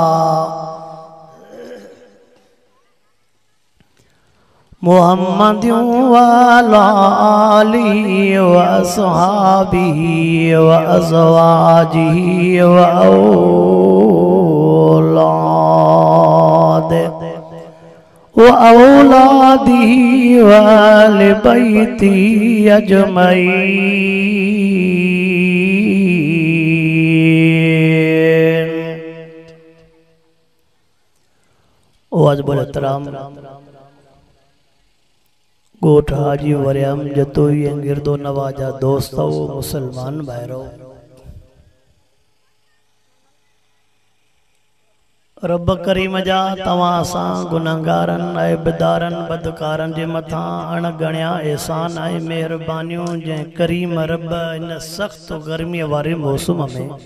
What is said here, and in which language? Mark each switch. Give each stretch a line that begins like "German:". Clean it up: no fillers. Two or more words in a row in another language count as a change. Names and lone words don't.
Arabic: محمد وعلى آله وأصحابه وأزواجه وأولاده وآل بيته أجمعين.
Sindhi: वाजिबुल एहतराम गोठ हाजी वरियम जतोई गिरदो नवाजा दोस्तों मुसलमान भाइरों, रब करीम जा तवां सां गुनहगारन ऐबदारन बदकारन जे मथां अणगणिया एहसान ऐं मेहरबानियूं जंहिं करीम रब इन सख्त गर्मीअ वारे मौसम में